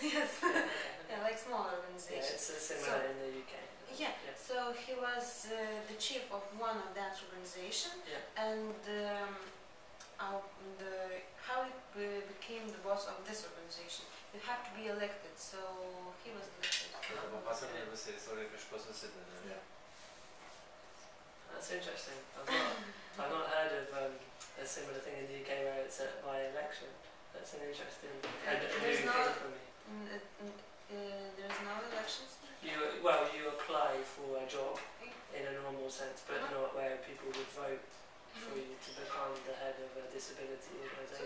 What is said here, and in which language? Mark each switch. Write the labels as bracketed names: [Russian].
[English] Yeah, like small organizations. Yeah, it's similar in the UK. Yeah. So he was the chief of one of that organization, and how he became the boss of this organization. You have to be elected, so he was elected. [Lithuanian] Papasakok visą istoriją, iš ko susideda. [English] That's interesting. I've not heard of a similar thing in the UK where it's by election. That's an interesting. There's no. For me. There's no elections. You apply for a job in a normal sense, but not where people would vote for you to become the head of a disability organisation.